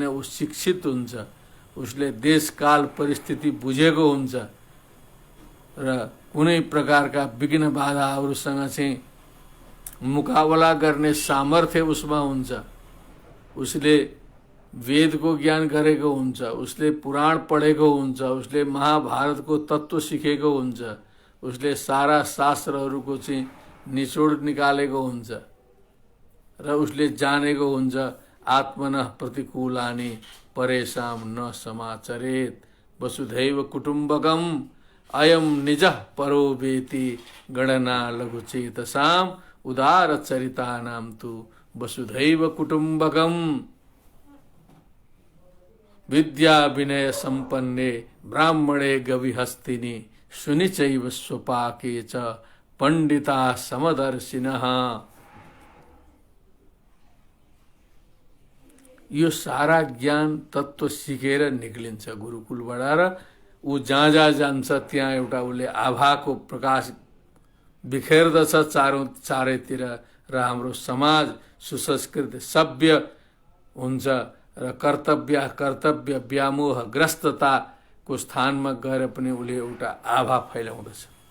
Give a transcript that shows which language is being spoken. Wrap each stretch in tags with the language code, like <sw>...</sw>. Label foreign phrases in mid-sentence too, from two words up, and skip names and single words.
<ne>ऊ शिक्षित हुन्छ, उसले देशकाल परिस्थिति बुझेको हुन्छ र कुनै प्रकारका विघ्न बाधाहरूसँग चाहिँ मुकाबला गर्ने सामर्थ्य उसमा हुन्छ। उसले वेदको ज्ञान गरेको हुन्छ, उसले पुराण पढेको हुन्छ, उसले महाभारतको तत्त्व सिकेको हुन्छ, उसले सारा शास्त्रहरूको चाहिँ निचोड निकालेको हुन्छ र उसले जानेको हुन्छ</ne> <sa>आत्मनः प्रतिकूलानि परेशाम न समाचरेत वसुधैव कुटुम्बकम अयम निजः परो वेति गणना लघुचेतसाम उदार चरितानाम तु वसुधैव कुटुम्बकम विद्या विनय संपन्ने ब्राह्मणे गविहस्तिनि सुनिचैव स्वपाके च पंडिता समदर्शिनः।</sa> <ne>यो सारा ज्ञान तत्त्व सिकेर निक्लिन्छ गुरुकुलबाट र ऊ जहाँ जहाँ जान्छ त्यहाँ एउटा उसले आभाको प्रकाश बिखेर्दछ चारैतिर र हाम्रो समाज सुसंस्कृत सभ्य हुन्छ र कर्तव्य व्यामोह ग्रस्तताको स्थानमा गएर पनि उसले एउटा आभा फैलाउँदछ।</ne>